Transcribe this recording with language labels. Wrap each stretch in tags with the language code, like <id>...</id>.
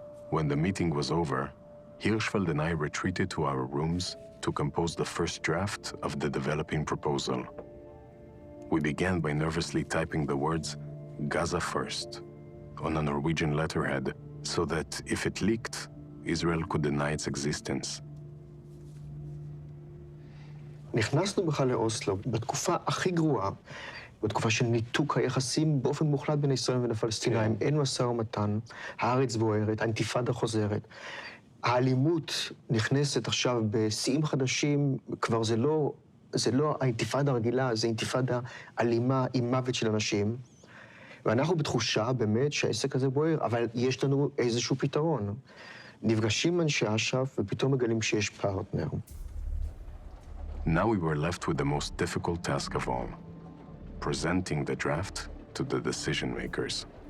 <en>When the meeting was over, Hirschfeld and I retreated to our rooms to compose the first draft of the developing proposal. We began by nervously typing the words Gaza first on a Norwegian letterhead so that if it leaked, Israel could deny its existence.</en> <he>נכנסנו בכלל לאוסלו בתקופה הכי גרועה, בתקופה של ניתוק היחסים באופן מוחלט בין ישראל ובין הפלסטינאים. אין משא ומתן, הארץ בוערת, האינתיפאדה חוזרת. האלימות נכנסת עכשיו בשיאים חדשים, כבר זה לא האינתיפאדה הרגילה, זה אינתיפאדה אלימה עם מוות של אנשים. ואנחנו בתחושה באמת שהעסק הזה בוער, אבל יש לנו איזשהו פתרון. נפגשים אנשי אש"ף ופתאום מגלים שיש פרטנר.</he> <en>Now we were left with the most difficult task of all, presenting the draft to the decision makers.</en>